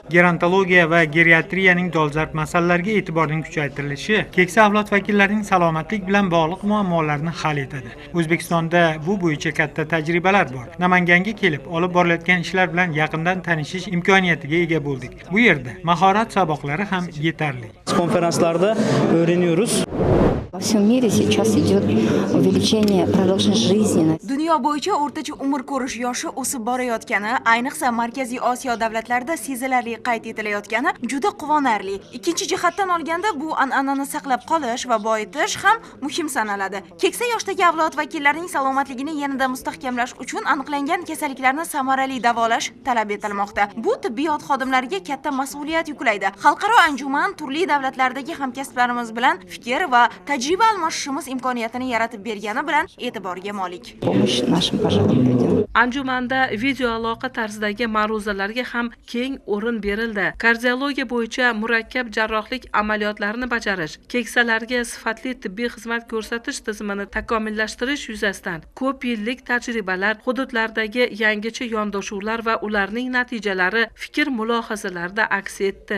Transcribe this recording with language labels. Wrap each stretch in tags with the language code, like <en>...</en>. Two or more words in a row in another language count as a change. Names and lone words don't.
<uz>gerontologiya va geriatriyaning dolzarb masalalarga e'tiborning kuchaytirilishi keksa avlod vakillarining salomatlik bilan bog'liq muammolarni hal etadi. O'zbekistonda bu bo'yicha katta tajribalar bor. Namanganga kelib, olib borilayotgan ishlar bilan yaqindan tanishish imkoniyatiga ega bo'ldik. Bu yerda mahorat saboqlari ham yetarli.</uz> <tr>konferanslarda öğreniyoruz.</tr> <ru>Во всем мире сейчас идет увеличение продолжительности жизни.</ru> <uz>Dunyo bo'yicha o'rtacha umr ko'rish yoshi o'sib borayotgani, ayniqsa Markaziy Osiyo davlatlarida sezilarli qayd etilayotgani juda quvonarli. Ikkinchi jihatdan olganda bu an'anani saqlab qolish va boyitish ham muhim sanaladi. Keksa yoshdagi avlod vakillarining salomatligini yanada mustahkamlash uchun aniqlangan kasalliklarni samarali davolash talab etilmoqda. Bu tibbiyot xodimlariga katta mas'uliyat yuklaydi. Xalqaro anjuman turli davlatlardagi hamkasblarimiz bilan fikr va tajriba almashishimiz imkoniyatini yaratib bergani bilan e'tiborga molik.</uz> <ru>Помощь нашим пожилым людям.</ru> <uz>Anjumanda video aloqa tarzidagi ma'ruzalarga ham keng o'rin berildi. Kardiologiya bo'yicha murakkab jarrohlik amaliyotlarini bajarish, keksalarga sifatli tibbiy xizmat ko'rsatish tizimini takomillashtirish yuzasidan ko'p yillik tajribalar, hududlardagi yangicha yondashuvlar va ularning natijalari fikr-mulohazalarda aks etdi.</uz>